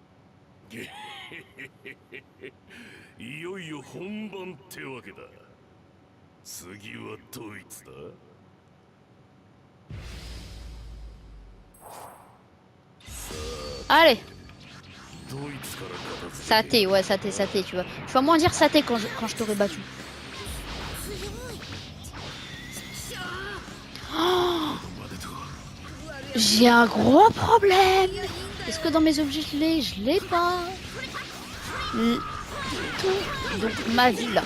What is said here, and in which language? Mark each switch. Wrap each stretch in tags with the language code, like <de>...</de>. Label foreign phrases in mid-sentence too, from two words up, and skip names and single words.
<ja>いよいよ本番ってわけだ。次はドイツだ。</ja> <fr>Allez,</fr> <ja>ドイツから片付け</ja> <fr>saté, ouais, saté, tu vois. Tu vas moins dire saté quand je t'aurai battu. Oh, j'ai un gros problème. Est-ce que dans mes objets je l'ai? Je l'ai pas. Tout. Donc ma vie là.</fr>